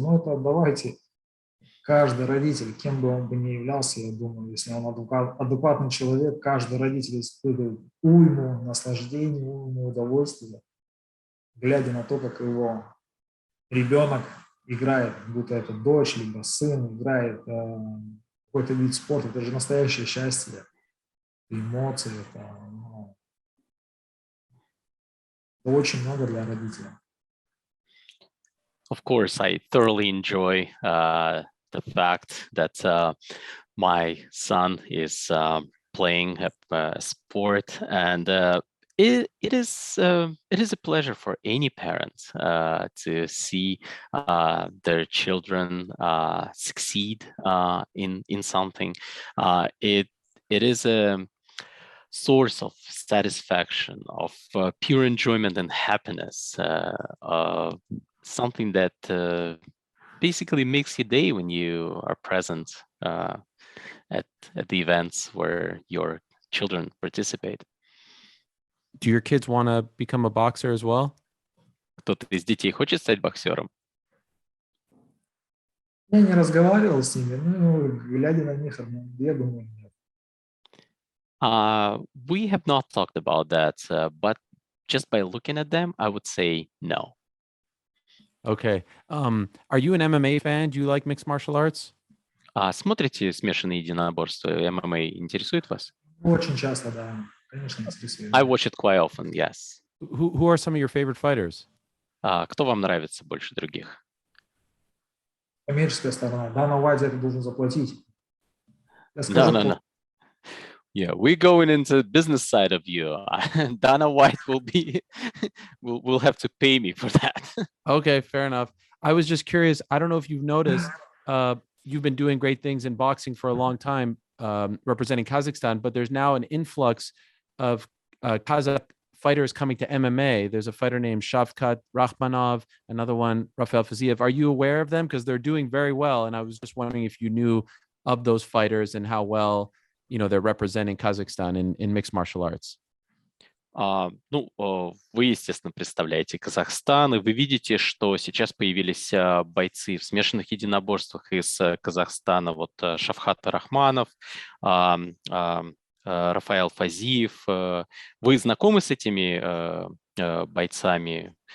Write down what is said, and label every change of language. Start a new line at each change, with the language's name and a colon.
Russian: Но это давайте, каждый родитель, кем бы он бы ни являлся, я думаю, если он адекватный человек, каждый родитель испытывает уйму наслаждения, уйму удовольствия, глядя на то, как его ребенок играет, будто это дочь, либо сын, играет какой-то вид спорта. Это же настоящее счастье, эмоции, это очень много для родителя.
English: Of course, I thoroughly enjoy the fact that my son is playing a sport, and it is a pleasure for any parent to see their children succeed in something. It is a source of satisfaction, of pure enjoyment and happiness, something that basically makes your day when you are present at the events where your children participate. Do your kids want to become a boxer as well?
Russian: Кто-то из детей хочет стать боксером? Я не разговаривал с ними, глядя на них, я думаю, нет.
English: We have not talked about that, but just by looking at them, I would say no. Okay. Are you an MMA fan? Do you like mixed martial arts?
Russian: Смотрите смешанные единоборства? ММА интересует вас? Очень часто, да. Конечно, интересует.
English: I watch it quite often, yes. Who are some of your favorite fighters?
Russian: Кто вам нравится больше других? Коммерческая сторона. Дана Уайт за это должен заплатить. Я скажу,
English: No. Yeah, we're going into the business side of you. Dana White will have to pay me for that. Okay, fair enough. I was just curious. I don't know if you've noticed, you've been doing great things in boxing for a long time, representing Kazakhstan, but there's now an influx of Kazakh fighters coming to MMA. There's a fighter named Shavkat Rakhmanov, another one, Rafael Fiziev. Are you aware of them? Because they're doing very well. And I was just wondering if you knew of those fighters and how well, they're representing Kazakhstan in mixed martial arts.
Russian: Вы, естественно, представляете Казахстан, и вы видите, что сейчас появились бойцы в смешанных единоборствах из Казахстана, Шавхат Рахманов, Рафаэл Фазиев. Вы знакомы с этими бойцами?